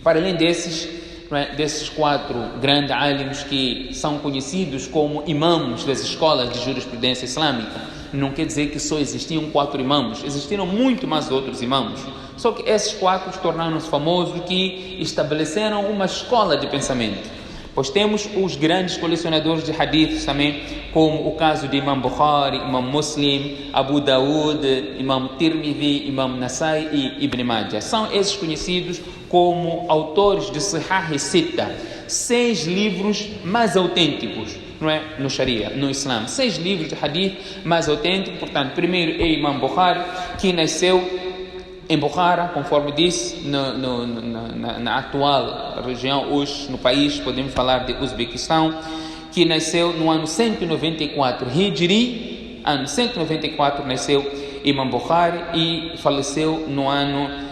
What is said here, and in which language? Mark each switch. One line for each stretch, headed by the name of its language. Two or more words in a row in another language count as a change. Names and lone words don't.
Portuguese: Para além desses quatro grandes alims que são conhecidos como imãs das escolas de jurisprudência islâmica, não quer dizer que só existiam 4 imãs, existiram muito mais outros imãs. Só que esses 4 tornaram-se famosos, que estabeleceram uma escola de pensamento. Pois temos os grandes colecionadores de hadiths também, como o caso de Imam Bukhari, Imam Muslim, Abu Daud, Imam Tirmidhi, Imam Nasai e Ibn Majah. São esses conhecidos como autores de Sahih e Sitta, 6 livros mais autênticos, não é? No Sharia, no Islã. 6 livros de hadith mais autênticos. Portanto, primeiro é Imam Bukhari, que nasceu em Bukhara, conforme disse, na atual região, hoje no país, podemos falar de Uzbequistão, que nasceu no ano 194 Hijri, ano 194 nasceu Imam Bukhari e faleceu no ano,